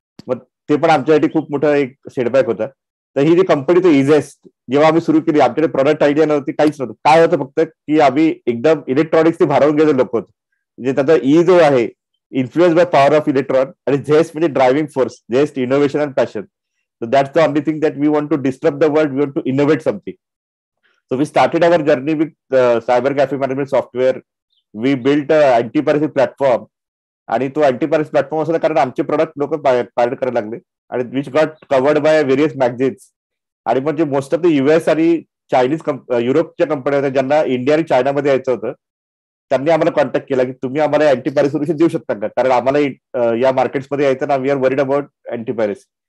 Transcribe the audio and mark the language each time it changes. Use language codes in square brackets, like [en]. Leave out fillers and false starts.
[mr] मग ते पण आमच्यासाठी खूप मोठा एक सेटबॅक होता. तर ही जी कंपनी तो e-Zest जेव्हा आम्ही सुरू केली आमच्याकडे प्रोडक्ट आयडिया नव्हती काहीच नव्हतं. काय होतं फक्त की आम्ही एकदम इलेक्ट्रॉनिक्स भारावून गेले लोक होतो. म्हणजे त्याचा ई जो आहे [en] influence by power of electron [mr] आणि झेस्ट म्हणजे [en] Driving force zest innovation and passion. So that's the only thing that we want to disrupt the world. We want to innovate something. So we started our journey with cyber cafe management software. We built a anti-piracy platform. [mr] आणि तो अँटीपायरसी platform असला कारण आमचे product लोक pirate करायला लागले आणि [en] Which got covered by various magazines. [mr] आणि म्हणजे [en] most of the US [mr] आणि चायनीज युरोपच्या कंपन्या होत्या ज्यांना इंडिया आणि चायनामध्ये यायचं होतं त्यांनी आम्हाला कॉन्टॅक्ट केला की तुम्ही आम्हाला अँटीपायरसी सोल्युशन देऊ शकता का कारण आम्हाला या मार्केट्समध्ये यायचं ना [en] We are worried about antipiracy.